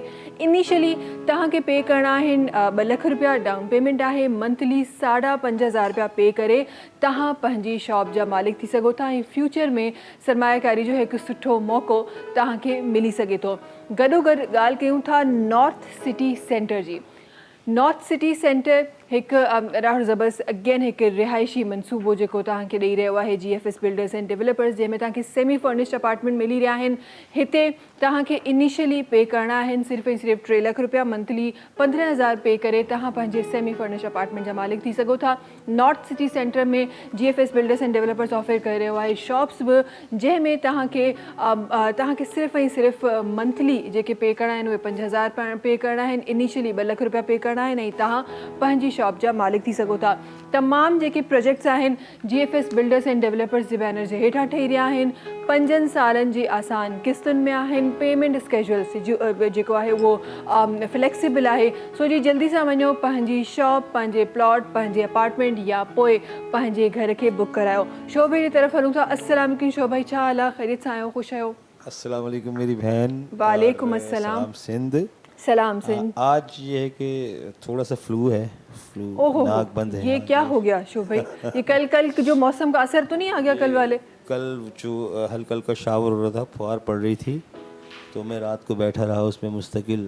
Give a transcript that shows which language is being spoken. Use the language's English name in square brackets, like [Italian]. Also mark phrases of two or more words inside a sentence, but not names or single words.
[Sindhi] इनिशियली तव्हांखे पे करणा आहिनि 2 लख रुपया [English] down payment [Sindhi] आहे, मंथली 5,500 रुपया पे करे तव्हां पंहिंजी शॉप जा मालिक थी सघो था ऐं फ्यूचर में सरमायाकारी जो हिकु सुठो मौक़ो तव्हांखे मिली सघे थो। गॾोगॾु ॻाल्हि कयूं था नॉर्थ सिटी सेंटर जी। नॉर्थ सिटी सेंटर हिकु ॾाढो ज़बरदस्त अगेन हिकु रिहाइशी मनसूबो जेको तव्हांखे ॾेई रहियो आहे GFS बिल्डर्स एंड डेवलपर्स, जंहिंमें तव्हांखे [English] semi furnished apartment [Sindhi] मिली रहिया आहिनि। हिते तव्हांखे इनिशियली पे करणा आहिनि सिर्फ़ु ऐं सिर्फ़ु 3 लाख रुपया मंथली। 15,000 पे करे तव्हां पंहिंजे [English] semi furnished apartment [Sindhi] जा मालिक थी सघो था। नॉर्थ सिटी सेंटर में GFS बिल्डर्स एंड डेवलपर्स ऑफर करे रहियो आहे शॉप्स बि, जंहिंमें तव्हांखे सिर्फ़ु ऐं सिर्फ़ु मंथली जेके पे करणा आहिनि उहे 5,000 पे करणा आहिनि। इनिशियली 2 लाख रुपया पे करणा आहिनि ऐं तव्हां पंहिंजी शॉप जा मालिक थी सघो था। तमामु जेके प्रोजेक्ट्स आहिनि GFS बिल्डर्स एंड डेवलपर्स जे बैनर जे हेठां ठही रहिया आहिनि। 5 सालनि जी आसान किस्तुनि में आहिनि। [English] payment schedule [Sindhi] जेको आहे उहो फ्लेक्सिबल आहे। सो जी जल्दी सां वञो, पंहिंजी शॉप, पंहिंजे प्लॉट, पंहिंजे अपार्टमेंट या पोइ पंहिंजे घर खे बुक करायो। शोभा जी तरफ़ हलूं था। [Arabic] السلام علیکم [Sindhi] शोभा, छा हाल आहे? ख़ैरियत सां आहियो? ख़ुशि आहियो? [Arabic] السلام علیکم [Urdu] میری بہن. [Arabic] وعلیکم السلام. [Sindhi] सिंध। सलाम सिंध। [Urdu] آج یہ ہے کہ تھوڑا سا فلو ہے، ناک بند ہے. یہ کیا ہو گیا شوبھا? یہ کل جو موسم کا اثر تو نہیں آ گیا کل والے? کل جو ہلکا ہلکا شاور ہو رہا تھا، پھوار پڑ رہی تھی، تو میں رات کو بیٹھا رہا اس میں مستقل.